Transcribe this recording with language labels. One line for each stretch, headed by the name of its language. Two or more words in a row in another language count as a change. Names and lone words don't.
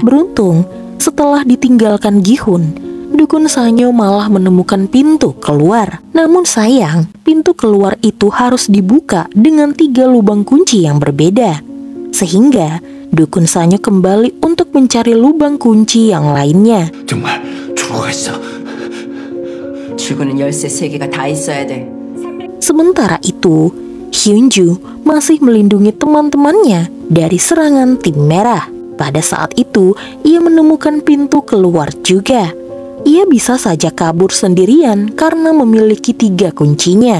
Indonesian: Beruntung, setelah ditinggalkan Gi-hun, Dukun Sanyo malah menemukan pintu keluar. Namun sayang, pintu keluar itu harus dibuka dengan 3 lubang kunci yang berbeda. Sehingga Dukun Sanyo kembali untuk mencari lubang kunci yang lainnya.
Korean: 정말 죽어갔어. 출구는 열쇠 3개가 다 있어야 돼.
Indonesian: Sementara itu, Hyunju masih melindungi teman-temannya dari serangan tim merah. Pada saat itu, ia menemukan pintu keluar juga. Ia bisa saja kabur sendirian karena memiliki 3 kuncinya.